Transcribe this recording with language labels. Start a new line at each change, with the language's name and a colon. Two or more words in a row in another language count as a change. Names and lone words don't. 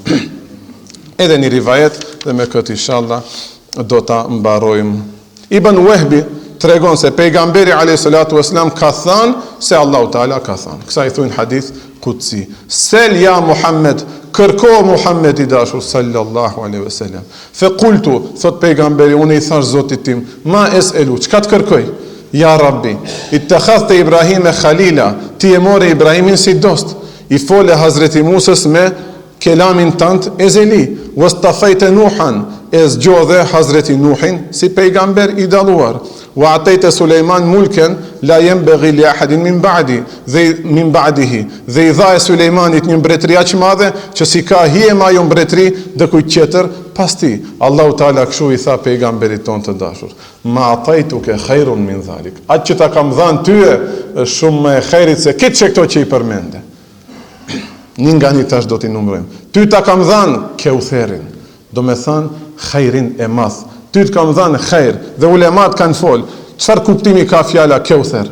Albanian: Edhe një rivajet, dhe me këtë inshallah do ta mbarojmë. Ibn Wahbi tregon se pejgamberi
Arabic: عليه الصلاة والسلام
Albanian: ka thënë se Allahu Teala ka thënë. Kësa i thuajnë
Arabic: حديث قدسي. سل يا محمد,
Albanian: kërko Muhammed i dashur
Arabic: صلى الله عليه وسلم. فقلت,
Albanian: thot pejgamberi, unë i thash Zotit tim,
Arabic: ما أسأل,
Albanian: çka të kërkoj?
Arabic: يا رب اتخذت إبراهيم خليلا,
Albanian: ti e more Ibrahimin si dost. I fole Hazreti Musës me kelamin tant ezeli,
Arabic: واصطفيت نوحا,
Albanian: e zgjodhe Hazreti Nuhin si pejgamber i dalluar.
Arabic: وآتيت سليمان ملكا لا ينبغي لأحد من بعده.
Albanian: Dhe i dha e Sulejmanit një mbretëri aq madhe që si ka hije ma jo mbretëri dhe kujt tjetër pas ti. Allahu Teala kështu i tha pejgamberit ton të dashur.
Arabic: ما آتيتك خير من ذلك.
Albanian: Atë që ta kam dhënë tyje është shumë më e khairit se këtë që këto që i përmende. Një nga një tash do t'i numërojmë. Ty ta kam dhënë Keutherin, do me thënë khairin e madh. Ty të kam dhënë khair, dhe ulemat kanë folë, çfarë kuptimi ka fjala Keuther?